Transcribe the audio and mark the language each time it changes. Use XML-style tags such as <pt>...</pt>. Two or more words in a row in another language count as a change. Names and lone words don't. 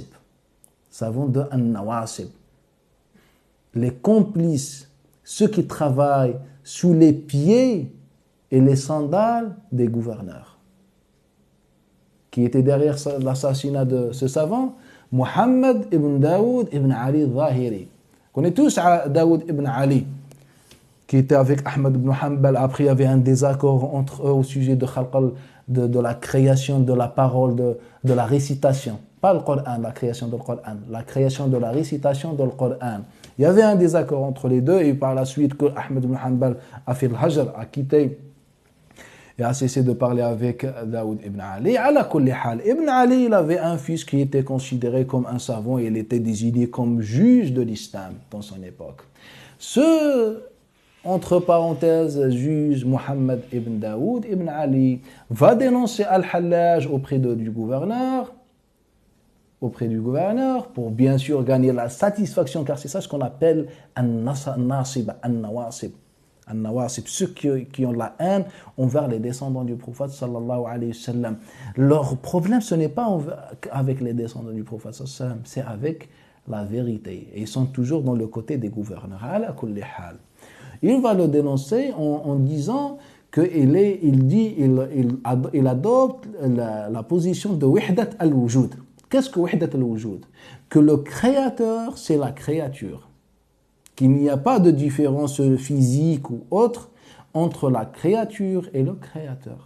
<fr>Savants de Nawasib. Les complices, ceux qui travaillent sous les pieds et les sandales des gouverneurs. Qui était derrière l'assassinat de ce savant? Mohammed ibn Daoud ibn Ali al-Zahiri. On connaît tous Daoud ibn Ali, qui était avec Ahmed ibn Hanbal. Après, il y avait un désaccord entre eux au sujet de la création de la parole, de la récitation. Pas le Coran, la création du Coran, la création de la récitation du Coran. Il y avait un désaccord entre les deux, et par la suite, que Ahmed ibn Hanbal a fait le Hajr, a quitté et a cessé de parler avec Daoud ibn Ali.</fr> <ar>على كل حال,</ar> <fr>Ibn Ali, il avait un fils qui était considéré comme un savant et il était désigné comme juge de l'islam dans son époque. Ce, entre parenthèses, juge Mohammed ibn Daoud ibn Ali va dénoncer Al-Hallaj auprès du gouverneur pour bien sûr gagner la satisfaction, car c'est ça ce qu'on appelle</fr> <ar>الناصب، النواصب.</ar> <fr>Ceux qui ont la haine envers les descendants du prophète</fr> <ar>صلى الله عليه وسلم.</ar> <fr>Leur problème, ce n'est pas avec les descendants du prophète</fr> <ar>صلى الله عليه وسلم,</ar> <fr>c'est avec la vérité. Et ils sont toujours dans le côté des gouverneurs.</fr> <ar>على كل حال.</ar> <fr>Il va le dénoncer en disant qu'il adopte la position de</fr> <ar>وحدة الوجود.</ar> <fr>Qu'est-ce que</fr> <ar>وحدة الوجود?</ar> <fr>Que le créateur, c'est la créature. Qu'il n'y a pas de différence physique ou autre entre la créature et le créateur.</fr>